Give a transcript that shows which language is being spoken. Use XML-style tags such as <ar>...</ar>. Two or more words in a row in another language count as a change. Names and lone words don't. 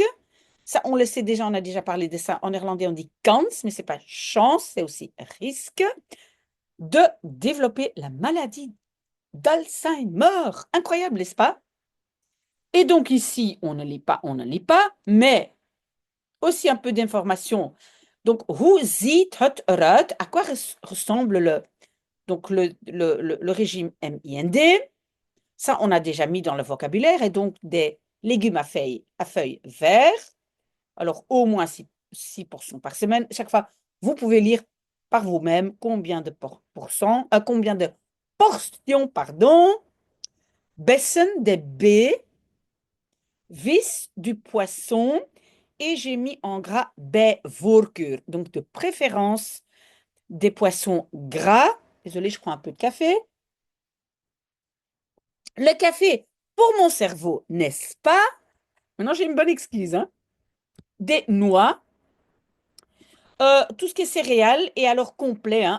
<fr>Ça, on le sait déjà, on a déjà parlé de ça. En néerlandais, on dit kans, mais ce n'est pas chance, c'est aussi risque de développer la maladie d'Alzheimer. Incroyable, n'est-ce pas? Et donc ici, on ne lit pas, mais aussi un peu d'informations. Donc,</fr> <nl>hoe ziet het eruit?</nl> <fr>À quoi ressemble le régime MIND? Ça, on a déjà mis dans le vocabulaire. Et donc, des légumes à feuilles vertes. Alors, au moins 6 portions par semaine. Chaque fois, vous pouvez lire par vous-même combien de combien de portions, pardon. Bessen, des baies. Vis, du poisson. Et j'ai mis en gras</fr> <nl>bij voorkeur.</nl> <fr>Donc, de préférence, des poissons gras. Désolée, je prends un peu de café. Le café, pour mon cerveau, n'est-ce pas? Maintenant, j'ai une bonne excuse, hein. Des noix, tout ce qui est céréales et alors complet, hein.</fr>